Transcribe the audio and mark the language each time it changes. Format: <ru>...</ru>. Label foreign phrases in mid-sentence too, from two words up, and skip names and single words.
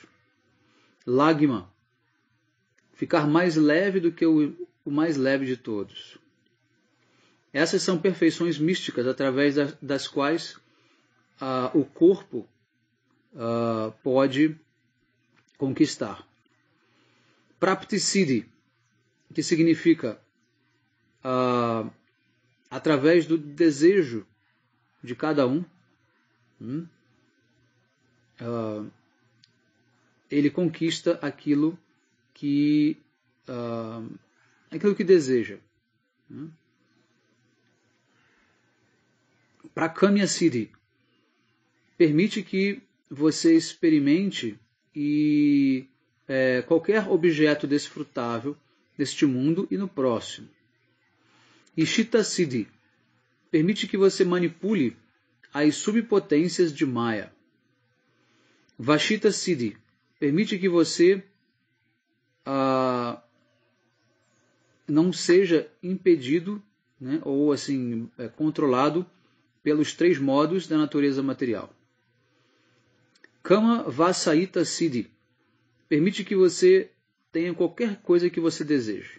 <pt>Lagma, ficar mais leve do que o mais leve de todos. Essas são perfeições místicas através das quais o corpo pode conquistar. Prapti-siddhi, que significa através do desejo de cada um, ele conquista aquilo que deseja. Prakamya-siddhi, permite que você experimente qualquer objeto desfrutável neste mundo e no próximo. Ishita-siddhi, permite que você manipule as subpotências de Maya. Vashita-siddhi, permite que você não seja impedido, né, ou assim, controlado pelos 3 modos da natureza material. Kama Vasayita Siddhi, permite que você tenha qualquer coisa que você deseje.</pt>